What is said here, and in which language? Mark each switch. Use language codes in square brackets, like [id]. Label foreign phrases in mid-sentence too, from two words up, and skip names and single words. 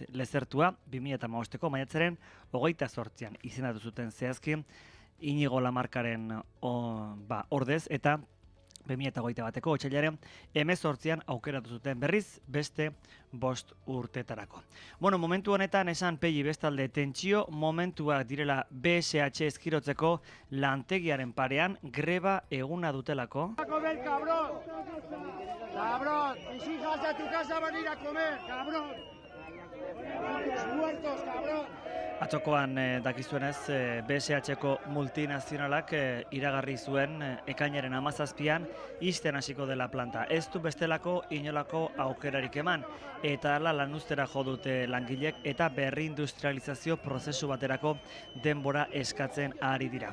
[eu] Lezertua 2015ko maiatzaren 28an izendatu zuten zehazki Inigo Lamarkaren ordez eta 2021ko otsailaren 18an aukeratu zuten berriz beste 5 urtetarako. Bueno, momentu honetan esan Pegi bestalde tentsio momentuak direla BSH eskirotzeko lantegiaren parean greba eguna dutelako. [es] Comer, cabrón. Cabrón, mis hijas a tu casa van a ir a comer, cabrón. Tus muertos, cabrón. [eu] Atzokoan dakizuenez BSH-ko multinazionalak iragarri zuen ekainaren 17an ixten hasiko dela planta. Ez du bestelako inolako aukerarik eman eta hala lanuztera jo dute langilek eta berrindustrializazio prozesu baterako denbora eskatzen ari dira.